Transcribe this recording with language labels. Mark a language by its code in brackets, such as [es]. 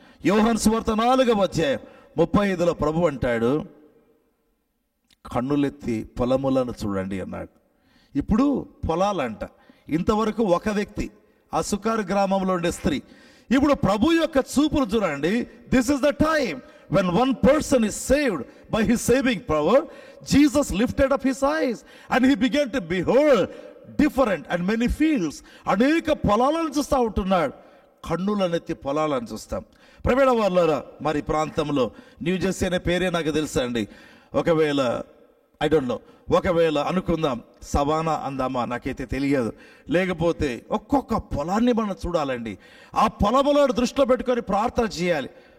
[te] యోహాను సువార్త 4:35 ప్రభు అంటాడు, కన్నులెత్తి పొలములను చూడండి అన్నాడు. ఇప్పుడు పొలాలంట. ఇంతవరకు ఒక వ్యక్తి, ఆ సుకారు గ్రామంలో ఉండే స్త్రీ. ఇప్పుడు ప్రభు యొక్క చూపులు చూడండి. [en] This is the time when one person is saved by his saving power, Jesus lifted up his eyes and he began to behold different and many fields. [te] అనేక పొలాలను చూస్తూ ఉంటున్నాడు. కన్నులనెత్తి పొలాలను చూస్తాం. ప్రియమైన వాళ్ళారా, మరి ప్రాంతంలో న్యూజెర్సీ అనే పేరే నాకు తెలుసా అండి. ఒకవేళ [en] I don't know, [te] ఒకవేళ అనుకుందాం సవానా అందామా, నాకైతే తెలియదు. లేకపోతే ఒక్కొక్క పొలాన్ని మనం చూడాలండి. ఆ పొలములను దృష్టిలో పెట్టుకొని ప్రార్థన చేయాలి.